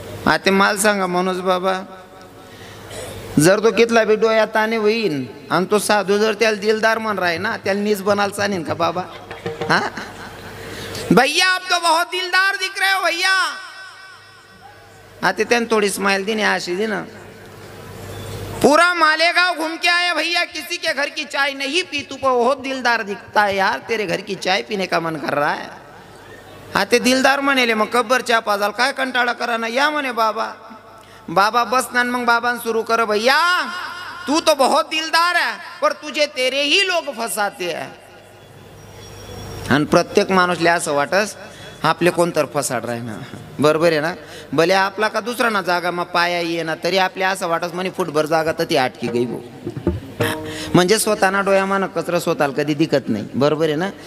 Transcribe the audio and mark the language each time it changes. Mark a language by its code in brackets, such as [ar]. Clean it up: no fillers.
[mr] आता माल सांगा मनोज बाबा, जर तो कितला बी डोया ताने होईन आणि तो साधू जर त्याला दिलदार म्हण राय ना, त्याला नीच बनायला चालेल का बाबा? [hi] हा भैया आप तो बहुत दिलदार दिख रहे हो भैया. [mr] आता त्याने थोडी स्माइल दी, आशी दी ना. [hi] पूरा मालेगांव घूम के आया भैया, किसी के घर की चाय नहीं पी, तू बहुत दिलदार दिखता है यार, तेरे घर की चाय पीने का मन कर रहा है. [mr] हा ते दिलदार म्हणेले मग कब्बर चहा पाजाल काय कंटाळा करा ना, या म्हणे बाबा. बाबा बसना मग बाबा सुरू कर, [hi] भैया तू तो बहुत दिलदार है पर तुझे तेरे ही लोग फसाते हैं. [mr] आणि प्रत्येक माणूसले असं वाटस आपले कोणतर फसाड राही ना, बरोबर आहे ना? भले आपला का दुसरा ना जागा मग पाया ये ना, तरी आपल्या असं वाटस म्हणे फुटभर जागा तर ती अटकी गई भाऊ. म्हणजे स्वतःना डोयामानं कचरा स्वतःला कधी दिखत नाही, बरोबर आहे ना?